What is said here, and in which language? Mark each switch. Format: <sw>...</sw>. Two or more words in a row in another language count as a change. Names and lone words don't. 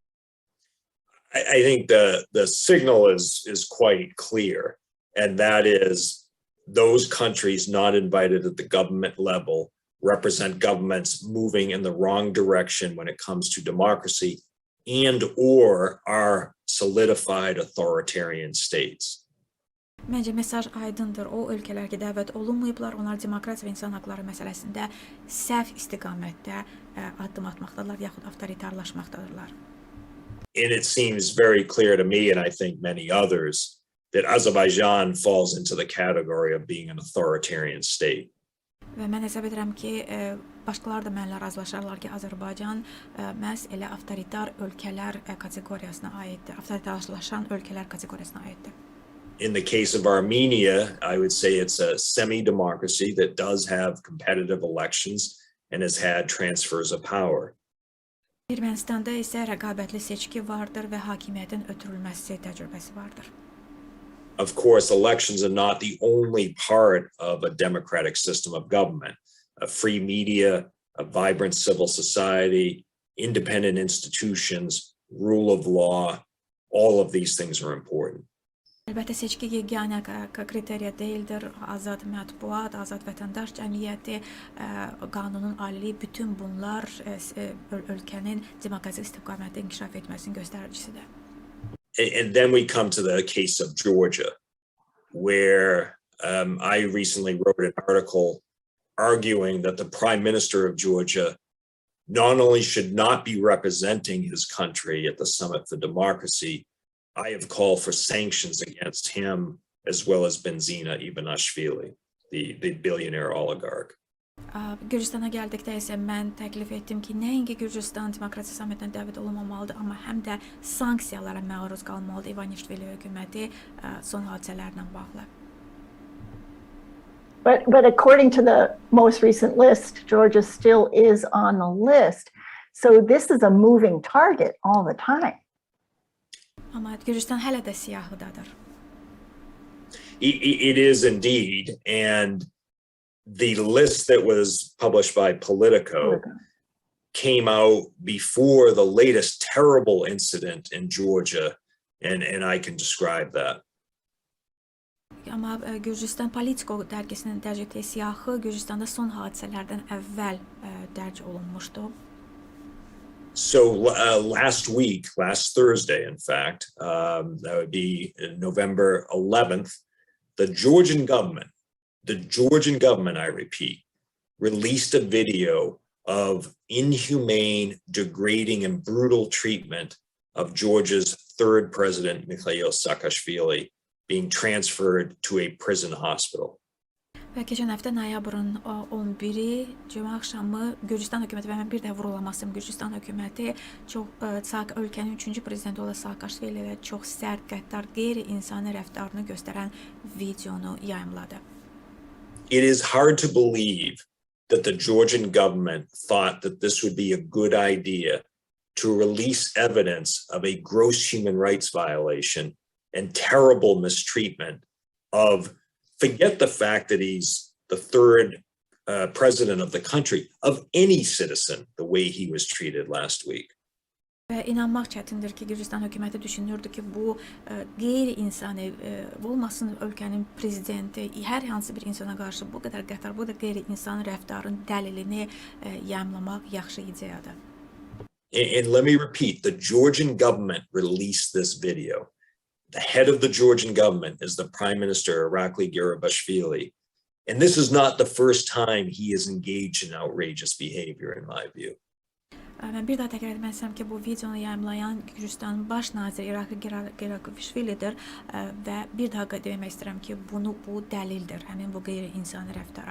<en>I think the signal is quite clear, and that is those countries not invited at the government level represent governments moving in the wrong direction when it comes to democracy and or are solidified authoritarian states.</en> <az>Məncə mesaj aydındır. O ölkələr ki, dəvət olunmayıblar, onlar demokratiya və insan haqları məsələsində səhv istiqamətdə addım atmaqdalar yaxud avtoritarlaşmaqdadırlar.</az> <en>And it seems very clear to me, and I think many others, that Azerbaijan falls into the category of being an authoritarian state.</en> <az>Və mən hesab edirəm ki, başqalar da mənimlə razılaşarlar ki, Azərbaycan məhz elə avtoritar ölkələr kateqoriyasına aiddir, avtoritarlaşan ölkələr kateqoriyasına aiddir.</az> <en>In the case of Armenia, I would say it's a semi-democracy that does have competitive elections and has had transfers of power.</en> <az>Ermənistanda isə rəqabətli seçki vardır və hakimiyyətin ötürülməsi təcrübəsi vardır.</az> <en>Of course, elections are not the only part of a democratic system of government. A free media, a vibrant civil society, independent institutions, rule of law, all of these things are important.</en> <az>Əlbəttə seçki yeganə kriteriya deyildir. Azad mətbuat, azad vətəndaş cəmiyyəti, qanunun aliliyi, bütün bunlar ölkənin demokratik istiqamətdə inkişaf etməsinin göstəricisidir.</az> <en>And then we come to the case of Georgia, where I recently wrote an article arguing that the Prime Minister of Georgia not only should not be representing his country at the Summit for Democracy, I have called for sanctions against him as well as Benzina Ivanishvili, the billionaire oligarch.</en> <az>Gürcüstana gəldikdə isə mən təklif etdim ki, nəinki Gürcüstan demokratik sammitinə dəvət olunmamalıdır, amma həm də sanksiyalara məruz qalmalıdır Ivanishvili hökuməti son hadisələrlə bağlı.</az> <en>But according to the most recent list, Georgia still is on the list. So this is a moving target all the time.</en> <az>Amma Gürcüstan hələ də siyahıdadır.</az> <en>It is indeed, and the list that was published by Politico came out before the latest terrible incident in Georgia, and I can describe that.</en> <az>Amma Gürcüstan Politico dərgisinin dərc etdiyi siyahı Gürcüstanda son hadisələrdən əvvəl dərc olunmuşdu.</az> <en>So last Thursday, in fact, that would be November 11th, the Georgian government, I repeat, released a video of inhumane, degrading, and brutal treatment of Georgia's third president, Mikhail Saakashvili, being transferred to a prison hospital.</en> <az>Və keçən həftə noyabrın 11-i cümə axşamı Gürcüstan hökuməti və mən bir də vurulamasım Gürcüstan hökuməti ölkənin 3-cü prezidenti olan Saakashvili ilə çox sərt, qəddar, qeyri-insani rəftarını göstərən videonu yayımladı.</az> <en>It is hard to believe that the Georgian government thought that this would be a good idea to release evidence of a gross human rights violation and terrible mistreatment of, forget the fact that he's the third president of the country, of any citizen, the way he was treated last week.</en> <az>Və inanmaq çətindir ki, Gürcüstan hökuməti düşünürdü ki, bu qeyri-insani olmasın ölkənin prezidenti hər hansı bir insana qarşı bu qədər qəddar, bu da qeyri-insani rəftarın dəlilini yamlamaq yaxşı ideyadır.</az> <en>And let me repeat, the Georgian government released this video. The head of the Georgian government is the Prime Minister, Irakli Garibashvili. And this is not the first time he is engaged in outrageous behavior, in my view.</en> <az>Mən bir daha təkrar etmək istəyirəm ki, bu videonu yayımlayan Gürcüstanın baş naziri İrakli Garibashvilidir və bir daha demək istəyirəm ki, bu dəlildir, həmin bu qeyri-insani rəftara.</az>